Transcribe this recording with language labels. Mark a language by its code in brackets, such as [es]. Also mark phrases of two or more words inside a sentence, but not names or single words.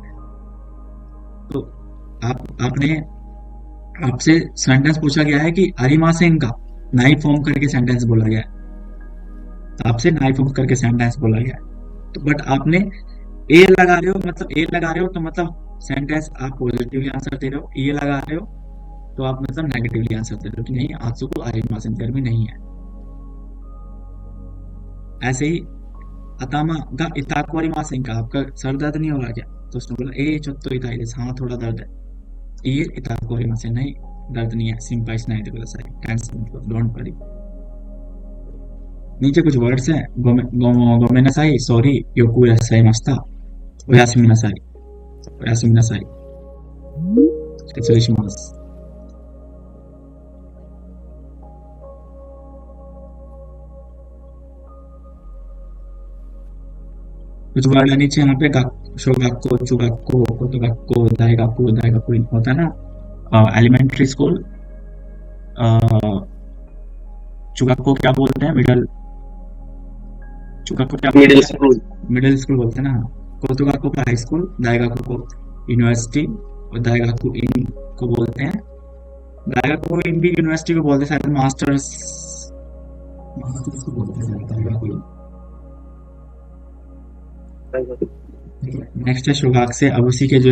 [hi] तो आपसे सेंटेंस पूछा गया है कि अरिमासेन का नाई फॉर्म करके सेंटेंस बोला गया है, आपसे नाई फॉर्म करके सेंटेंस बोला गया है, तो बट आपने ए लगा रहे हो, मतलब ए लगा रहे हो तो मतलब सेंटेंस आप पॉजिटिवली आंसर दे रहे हो, ए लगा रहे हो तो आप मतलब नेगेटिवली आंसर दे रहे हो कि नहीं [ja] 暑くありません, [hi] गर्मी नहीं है। ऐसे ही [ja] 頭が痛くありませんか, [hi] आपका सर दर्द नहीं हो रहा क्या, तो उसने बोला ए [ja] ちょっと痛いです [hi] हाँ थोड़ा दर्द है [ja] いい痛くありません [hi] नहीं दर्द नहीं है [ja] 心配しないでください [hi] कैंसिल मतलब [en] don't worry [hi] नीचे कुछ वर्ड्स हैं [ja] ごめんなさい सॉरी よくいらっしゃいましたおやすみなさいおやすみなさい失礼します [hi] कुछ वर्ड है नीचे यहाँ पे [ja] 小学校中学校高等学校大学校 [hi] होता है ना [en] elementary school [hi] चुगाक्को क्या बोलते हैं चुगाक्को क्या बोलते मिडिल हैं स्कूल [en] middle school [hi] बोलते हैं ना कोतोगाक्को को [en] high school [hi] दाइगाक्को को यूनिवर्सिटी और [ja] 大学院 [hi] को बोलते हैं [ja] 大学院 [hi] भी यूनिवर्सिटी को बोलते हैं शायद मास्टर्स को बोलते हैं [ja] 大学院 [hi] नेक्स्ट है शोगाक से अब उसी के जो